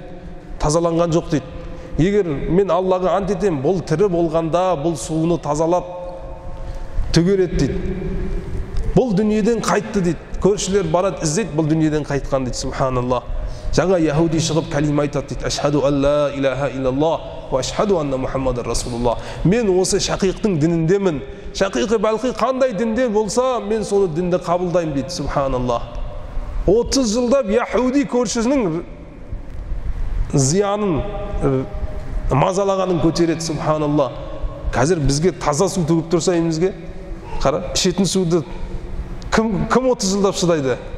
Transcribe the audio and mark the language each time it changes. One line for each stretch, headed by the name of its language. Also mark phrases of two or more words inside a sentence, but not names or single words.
Kazakh: Тазаланған жоқ дейді. Егер мен Аллаға ант етем, бұл тірі болғанда бұл суыны тазалап төгер еді дейді. Бұл дүниеден қайтты дейді. Көршілер барады, іздейді, бұл дүниеден қайтқан дейді. Субханалла. Жаңа яһуди шығып кәлима айтады дейді.
Arabic: أشهد أن لا إله إلا الله وأشهد أن محمدا رسول الله.
Kazakh: Мен осы Шақиқтың дініндемін. Шақиқ Балқи қандай дінде болса, мен соны дінді қабылдаймын дейді. Субханалла. 30 жылда яһуди көршісінің зиянын, мазалағанын көтереді. Субханалла. Қазір бізге таза су төгіп тұрса емізге, қара, ішетін суды кім 30 жылдап шыдайды?